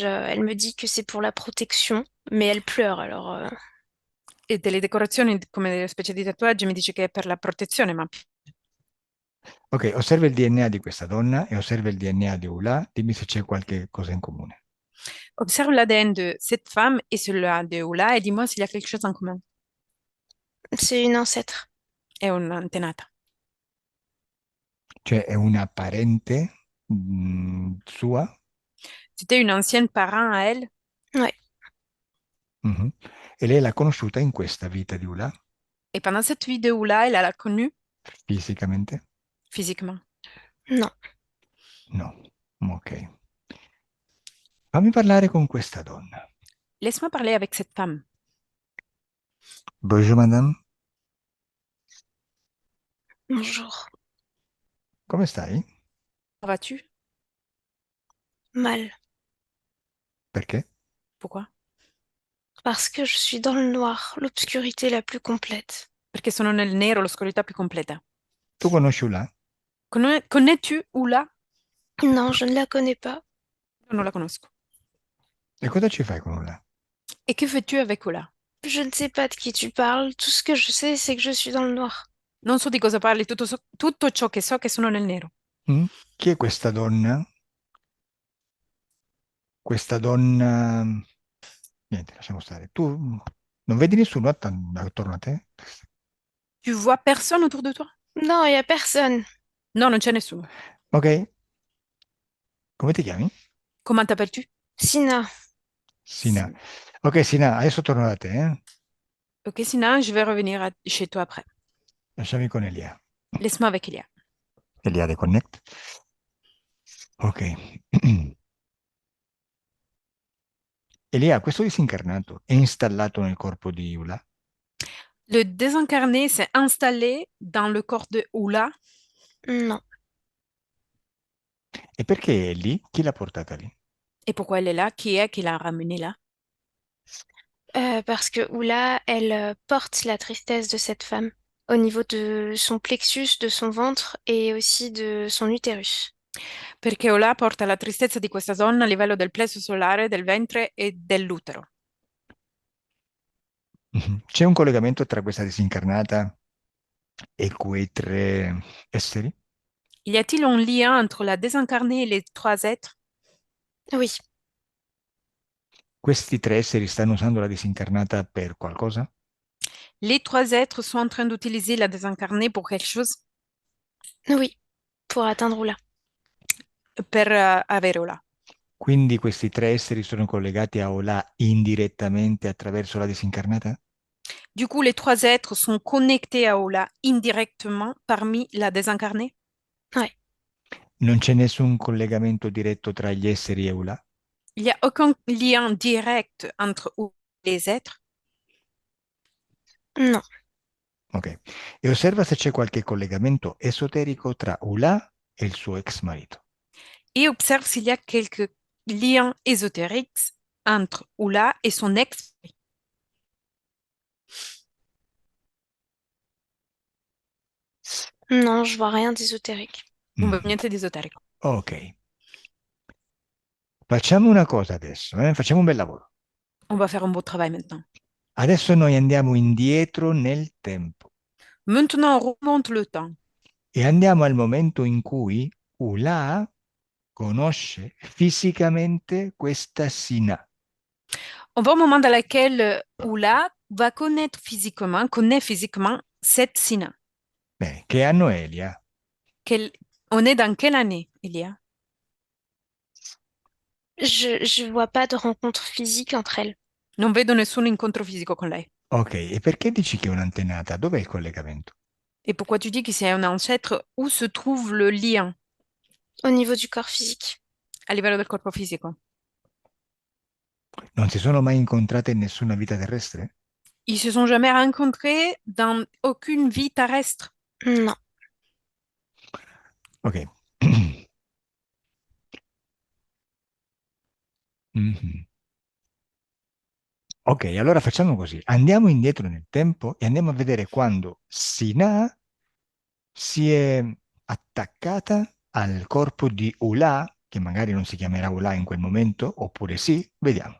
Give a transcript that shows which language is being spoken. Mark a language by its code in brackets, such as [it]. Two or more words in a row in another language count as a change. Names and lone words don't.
[fr] Elle me dit que c'est pour la protection, mais elle pleure alors. [it] E delle decorazioni come delle specie di tatuaggi mi dice che è per la protezione, ma Ok, osserva il DNA di questa donna e osserva il DNA di Ula, dimmi se c'è qualche cosa in comune. [fr] observe l'ADN de cette femme et celui de Oula et dis-moi s'il y a quelque chose en commun. C'est une ancêtre. [it] È un'antenata. Cioè è una parente sua? [fr] C'était une ancienne parent à elle Ouais. Mhm. [it] E lei l'ha conosciuta in questa vita di Ula, [fr] et pendant cette vie de Oula, elle l'a connue [it] fisicamente? [fr] physiquement. Non. [it] No. Ok. Fammi parlare con questa donna. [fr] Laisse-moi parler avec cette femme. Bonjour madame, Bonjour. [it] come stai? [fr] Comment vas-tu? Mal. [it] Perché? [fr] Pourquoi? Parce que je suis dans le noir, l'obscurité la plus complète. [it] Perché sono nel nero, l'oscurità più completa. Tu conosci Ula? [fr] Connais-tu Oula? Non, je ne la connais pas. [it] Io non la conosco. E cosa ci fai con Ula? [fr] Et que fais-tu avec Oula? Je ne sais pas de qui tu parles. Tout ce que je sais, c'est que je suis dans le noir. [it] Non so di cosa parli, tutto ciò che so è che sono nel nero. Mm? Chi è questa donna? Questa donna... Niente, lasciamo stare. Tu non vedi nessuno attorno a te? [fr] Tu vois personne autour de toi? Non, il n'y a personne. [it] No, non c'è nessuno. Ok. Come ti chiami? [fr] Comment t'appelles-tu? Sina. [it] Sina. Ok, Sina, adesso torno da te, eh? [fr] Ok, Sina, je vais revenir chez toi après. [it] Lasciami con Elia. [fr] Laisse-moi avec Elia. Elia de Connect. Ok. [it] Elia, questo disincarnato è installato nel corpo di Iula? [fr] Le désincarné s'est installé dans le corps de Oula. Non. [it] E perché è lì? Chi l'ha portata lì? [fr] Et pourquoi elle est là? Qui est qui l'a ramenée là? Parce que Oula, elle porte la tristesse de cette femme au niveau de son plexus, de son ventre et aussi de son utérus. [it] Perché Ola porta la tristezza di questa donna a livello del plesso solare, del ventre e dell'utero. Mhm. C'è un collegamento tra questa disincarnata e quei 3 esseri? [fr] Y a-t-il un lien entre la désincarnée et les 3 êtres? Oui, [it] Questi 3 esseri stanno usando la disincarnata per qualcosa? [fr] Les 3 êtres sont en train d'utiliser la désincarnée pour quelque chose? oui, pour atteindre Oula. [it] Per avere Ola. Quindi questi 3 esseri sono collegati a Ola indirettamente attraverso la disincarnata? [fr] Du coup, les 3 êtres sont connectés à Ola indirectement parmi la désincarnée? Ouais, [it] Non c'è nessun collegamento diretto tra gli esseri e Ola? [fr] Il n'y a aucun lien direct entre les êtres? non, Ok. [it] E osserva se c'è qualche collegamento esoterico tra Ula e il suo ex marito. [fr] Et observe s'il y a quelques liens ésotériques entre Ola et son ex. non, je vois rien d'ésotérique. [it] Niente di esoterico. Ok. Facciamo una cosa adesso, facciamo un bel lavoro. [fr] On va faire un beau travail maintenant. [it] Adesso noi andiamo indietro nel tempo [fr] Maintenant, on remonte le temps [it] e andiamo al momento in cui Ula conosce fisicamente questa Sina. [fr] On va au moment dans lequel Oula va connaît physiquement cette Sina. [it] Bene, che anno è Elia? [fr] On est dans quelle année, Elia? Je vois pas de rencontre physique entre elles. [it] Non vedo nessun incontro fisico con lei. Ok, e perché dici che è un'antenata? Dov'è il collegamento? [fr] Et pourquoi tu dis que c'est un ancêtre? Où se trouve le lien Au niveau du corps physique. [it] a livello del corpo fisico? Non si sono mai incontrate in nessuna vita terrestre? [fr] Ils se sont jamais rencontrés dans aucune vie terrestre. Non. [it] Ok. Mhm. Ok, allora facciamo così. Andiamo indietro nel tempo e andiamo a vedere quando Sina si è attaccata al corpo di Ula, che magari non si chiamerà Ula in quel momento, oppure sì, vediamo.